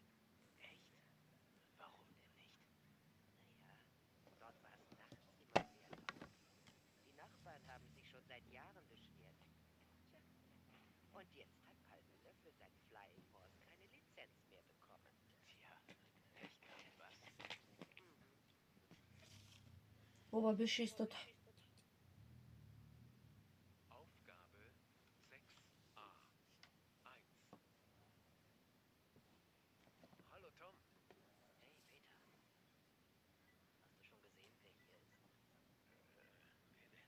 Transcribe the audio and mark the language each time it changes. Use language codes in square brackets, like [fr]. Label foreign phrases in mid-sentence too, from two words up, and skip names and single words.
[de] Echt? Warum denn nicht? Naja, dort war es nachts immer sehr laut. Die Nachbarn haben sich schon seit Jahren beschwert. Tja, und jetzt hat Palfinger für sein Flying Horse keine Lizenz mehr bekommen. Tja, echt kein was. Mhm. [mk] Вова беше истото. [de] Aufgabe 6a. 1. Hallo Tom. Hey Peter, hast du schon gesehen, wer hier ist? Wer denn?